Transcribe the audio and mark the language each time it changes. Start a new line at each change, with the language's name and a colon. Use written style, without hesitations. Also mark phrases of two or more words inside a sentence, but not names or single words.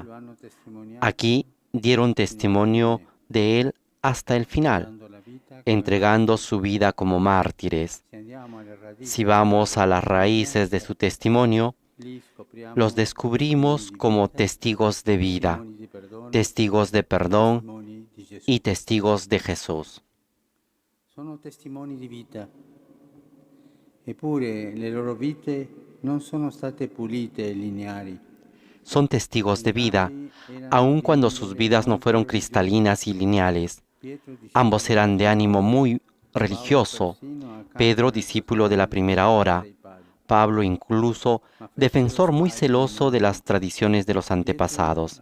Spanish: Aquí dieron testimonio de Él hasta el final, entregando su vida como mártires. Si vamos a las raíces de su testimonio, los descubrimos como testigos de vida, testigos de perdón y testigos de Jesús.
Italian: Sono testimoni di vita, eppure le loro vite non sono state pulite e lineari.
Spanish: Son testigos de vida, aun cuando sus vidas no fueron cristalinas y lineales. Ambos eran de ánimo muy religioso. Pedro, discípulo de la primera hora. Pablo, incluso, defensor muy celoso de las tradiciones de los antepasados.